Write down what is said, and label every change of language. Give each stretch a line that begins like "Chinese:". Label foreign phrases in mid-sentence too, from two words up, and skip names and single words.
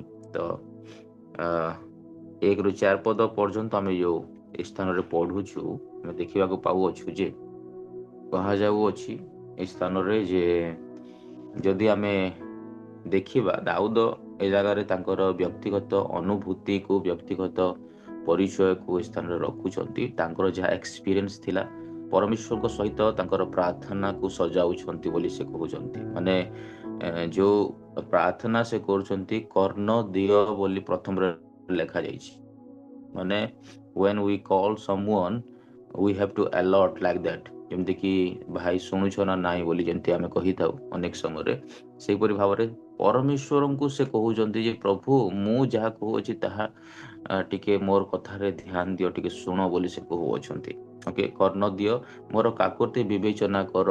Odia: ତ 1ରୁ 4 ପଦ ପର୍ଯ୍ୟନ୍ତ ଆମେ ଯେଉଁ ଏ ସ୍ଥାନରେ ପଢ଼ୁଛୁ, ଆମେ ଦେଖିବାକୁ ପାଉଅଛୁ ଯେ କୁହାଯାଉଅଛି ଏ ସ୍ଥାନରେ ଯେ ଯଦି ଆମେ ଦେଖିବା, ଦାଉଦ ଏ ଜାଗାରେ ତାଙ୍କର ବ୍ୟକ୍ତିଗତ ଅନୁଭୂତିକୁ, ବ୍ୟକ୍ତିଗତ ପରିଚୟକୁ ଏ ସ୍ଥାନରେ ରଖୁଛନ୍ତି। ତାଙ୍କର ଯାହା ଏକ୍ସପିରିଏନ୍ସ ଥିଲା ପରମେଶ୍ୱରଙ୍କ ସହିତ ତାଙ୍କର ପ୍ରାର୍ଥନାକୁ ସଜାଉଛନ୍ତି ବୋଲି ସେ କହୁଛନ୍ତି। ମାନେ ଯେଉଁ ପ୍ରାର୍ଥନା ସେ କରୁଛନ୍ତି, କର୍ଣ୍ଣ ଦିଅ ବୋଲି ପ୍ରଥମରେ ଲେଖାଯାଇଛି। ମାନେ
English: when we call someone we have to alert like that,
Odia: ଯେମିତିକି ଭାଇ ଶୁଣୁଛ ନା ନାହିଁ ବୋଲି ଯେମିତି ଆମେ କହିଥାଉ ଅନେକ ସମୟରେ, ସେହିପରି ଭାବରେ ପରମେଶ୍ୱରଙ୍କୁ ସେ କହୁଛନ୍ତି ଯେ ପ୍ରଭୁ ମୁଁ ଯାହା କହୁଅଛି ତାହା ଟିକେ ମୋର କଥାରେ ଧ୍ୟାନ ଦିଅ, ଟିକେ ଶୁଣ ବୋଲି ସେ କହୁଅଛନ୍ତି। ଓକେ, କର୍ଣ୍ଣ ଦିଅ, ମୋର କାକୁର୍ତ୍ତି ବିବେଚନା କର।